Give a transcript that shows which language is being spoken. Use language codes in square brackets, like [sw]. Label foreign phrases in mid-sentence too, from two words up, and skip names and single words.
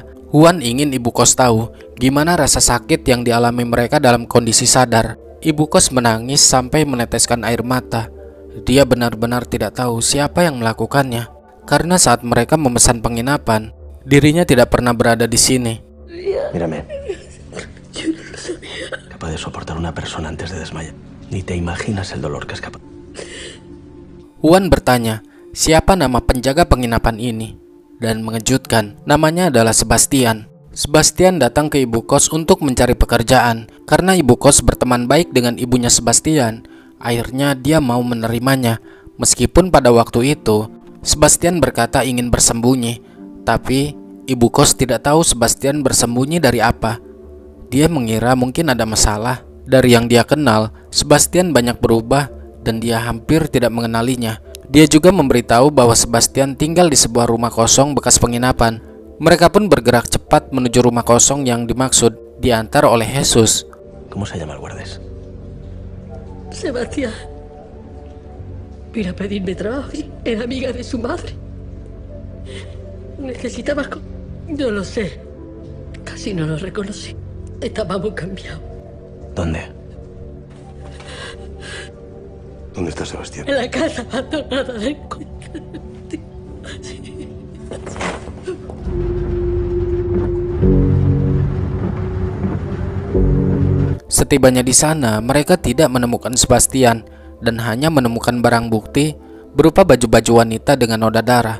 [id] Juan ingin ibu kos tahu gimana rasa sakit yang dialami mereka dalam kondisi sadar. Ibu kos menangis sampai meneteskan air mata. Dia benar-benar tidak tahu siapa yang melakukannya, karena saat mereka memesan penginapan, dirinya tidak pernah berada di sini. [es] Mírame. Capaz de soportar una persona antes de desmayar. Ni te imaginas el dolor que es capaz. [id] Juan bertanya, siapa nama penjaga penginapan ini? Dan mengejutkan, namanya adalah Sebastian. Sebastian datang ke ibu kos untuk mencari pekerjaan. Karena ibu kos berteman baik dengan ibunya Sebastian, akhirnya dia mau menerimanya. Meskipun pada waktu itu, Sebastian berkata ingin bersembunyi, tapi ibu kos tidak tahu Sebastian bersembunyi dari apa. Dia mengira mungkin ada masalah. Dari yang dia kenal, Sebastian banyak berubah dan dia hampir tidak mengenalinya. Dia juga memberitahu bahwa Sebastian tinggal di sebuah rumah kosong bekas penginapan. Mereka pun bergerak cepat menuju rumah kosong yang dimaksud, diantar oleh Jesus. [es] ¿Cómo se llama el guardes? Sebastián. Vino a pedirme trabajo. Era amiga de su madre. Necesitaba... No lo sé. Casi no lo reconocí. Estaba muy cambiado. ¿Dónde? ¿Dónde está Sebastián? En la casa abandonada del coche. [id] Setibanya di sana, mereka tidak menemukan Sebastian dan hanya menemukan barang bukti berupa baju-baju wanita dengan noda darah.